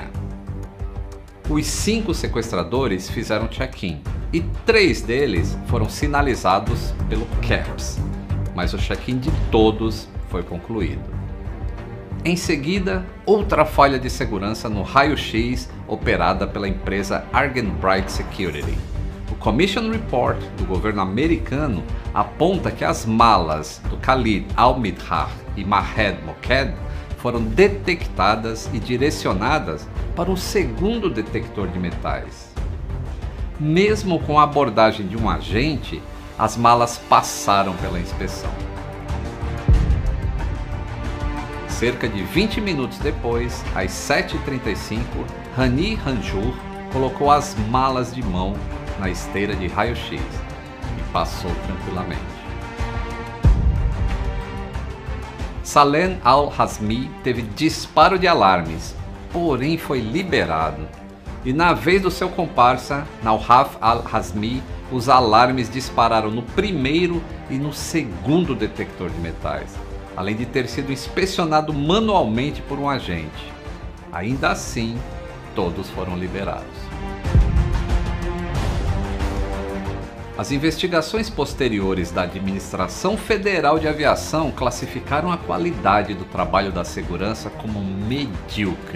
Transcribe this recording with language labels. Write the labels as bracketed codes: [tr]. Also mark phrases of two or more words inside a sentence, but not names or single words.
[pt] Os 5 sequestradores fizeram check-in e 3 deles foram sinalizados pelo CAPS, mas o check-in de todos foi concluído. Em seguida, outra falha de segurança no raio-x operada pela empresa Argenbright Security. O Commission Report do governo americano aponta que as malas do Khalid al-Midhar e Mahed Moked foram detectadas e direcionadas para um segundo detector de metais. Mesmo com a abordagem de um agente, as malas passaram pela inspeção. Cerca de 20 minutos depois, às 7h35, Hani Hanjour colocou as malas de mão na esteira de raio-x e passou tranquilamente. Salem al-Hazmi teve disparo de alarmes, porém foi liberado. E na vez do seu comparsa, Nawhaf al-Hazmi, os alarmes dispararam no primeiro e no segundo detector de metais, além de ter sido inspecionado manualmente por um agente. Ainda assim, todos foram liberados. As investigações posteriores da Administração Federal de Aviação classificaram a qualidade do trabalho da segurança como medíocre.